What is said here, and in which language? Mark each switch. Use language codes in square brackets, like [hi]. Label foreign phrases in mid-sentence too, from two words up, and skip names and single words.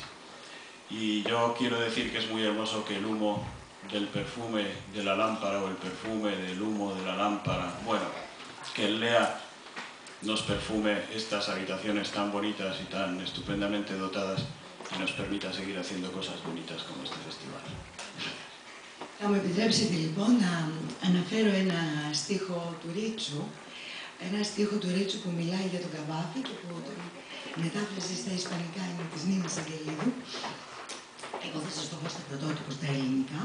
[es] Y yo quiero decir que es muy hermoso que el humo del perfume de la lámpara o el perfume del humo de la lámpara, bueno, que el Lea nos perfume estas habitaciones tan bonitas y tan estupendamente dotadas y nos permita seguir haciendo cosas bonitas como este festival. [el] Θα μου επιτρέψετε λοιπόν να αναφέρω ένα στίχο του Ρίτσου, ένα στίχο του Ρίτσου που μιλάει για τον Καβάφη και που το μετάφραση στα ισπανικά είναι της Νίνας Αγγελίδου. Εγώ θα σας το πω στα πρωτότυπο στα ελληνικά.